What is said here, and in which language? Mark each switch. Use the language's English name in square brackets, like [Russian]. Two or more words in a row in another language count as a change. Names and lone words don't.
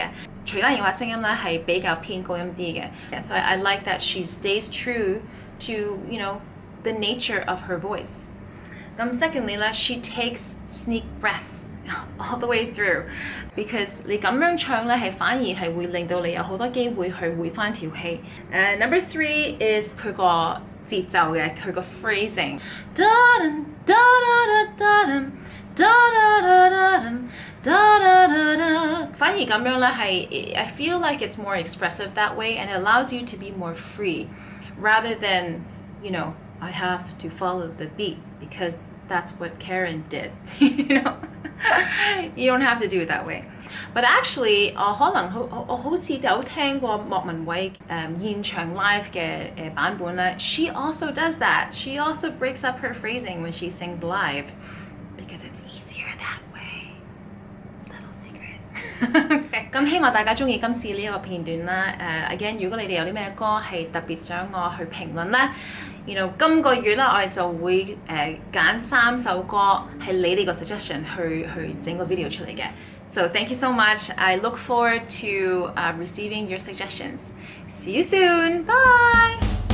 [Cantonese] 徐嘉瑩話聲音咧係比較偏高音啲嘅。 [English] So I like that she stays true to you know the nature of her voice. [Cantonese] 咁 secondly 咧 [English] she takes sneak breaths all the way through because [Cantonese] 你咁樣唱咧係反而係會令到你有好多機會去回翻條氣。 [English] Number 3 is [Cantonese] 佢個節奏嘅佢個 phrasing。反而咁樣咧係 [English] I feel like it's more expressive that way and it allows you to be more free rather than you know I have to follow the beat because that's what Karen did. You know you don't have to do it that way. But actually 可能我好似有聽過莫文蔚現場 live 嘅版本咧 she also does that. She also breaks up her phrasing when she sings live because it's easier that way. Little secret. [Cantonese] 咁希望大家中意今次呢一個片段啦。again， 如果你哋有啲咩歌係特別想我去評論咧今個月咧我哋就會揀3首歌係你哋個 suggestion 去整個 video 出嚟嘅。 [English] So thank you so much. I look forward to receiving your suggestions. See you soon. Bye.